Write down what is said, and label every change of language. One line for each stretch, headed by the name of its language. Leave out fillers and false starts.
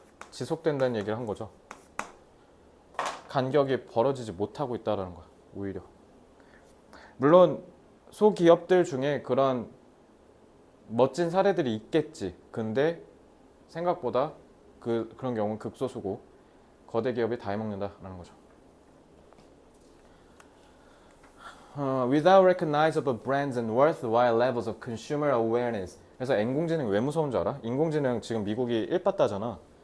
Korean: 지속된다는 얘기를 한 거죠. 간격이 벌어지지 못하고 있다는 거야. 오히려. 물론 소기업들 중에 그런 멋진 사례들이 있겠지. 근데 생각보다 그런 경우는 극소수고 거대 기업이 다 해먹는다라는 거죠.
English: Without recognizable brands and worthwhile levels of consumer awareness.
Korean: 그래서 인공지능이 왜 무서운 줄 알아? 인공지능 지금 미국이 1빠따잖아.